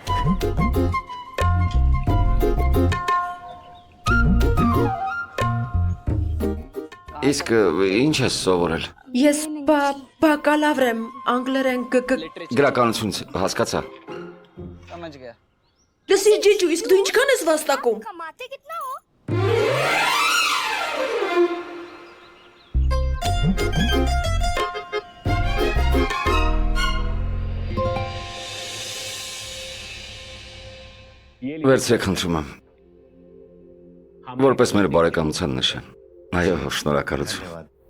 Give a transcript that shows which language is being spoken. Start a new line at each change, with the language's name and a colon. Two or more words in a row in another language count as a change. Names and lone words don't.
Armenian: Իսկ ինչ ես սովորել։ Ես բակալավր եմ, անգլերեն Գրականություն հասկացա։ Լսի ջիջու, իսկ դու ինչքան ես վաստակում։
Hindi: कमाते कितना हो
Armenian: Վերցրեք խնդրում եմ։ Որպես մեր բարեկամության նշան։ Այո, շնորհակալություն։